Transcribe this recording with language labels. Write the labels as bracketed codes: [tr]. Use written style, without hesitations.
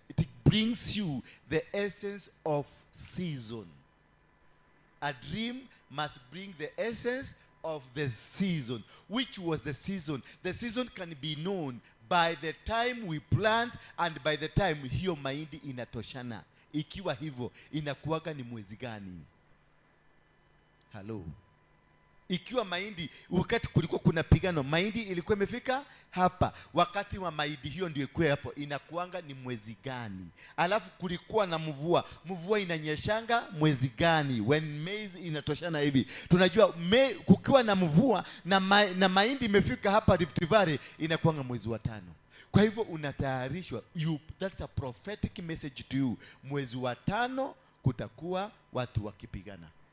[en] It brings you the essence of season. A dream must bring the essence of the season. Which was the season? The season can be known by the time we plant and by the time [sw] hiyo mahindi inatoshana. Ikiwa hivyo, inakuwaga ni mwezi gani? Hello. Ikiwa mahindi, wakati kulikuwa kuna pigano, mahindi ilikuwa imefika hapa, wakati wa mahindi hiyo ndio ikuwe hapo, inakuanga ni mwezi gani? Alafu kulikuwa na mvua inanyeshanga mwezi gani? [en] When maize [sw] inatoshana hivi, tunajua kukiwa na mvua na mahindi imefika hapa Rift Valley, inakuanga mwezi wa 5. Kwa hivyo unatayarishwa, [en] that's a prophetic message to you. [sw] Mwezi wa 5 kutakuwa watu wakipigana.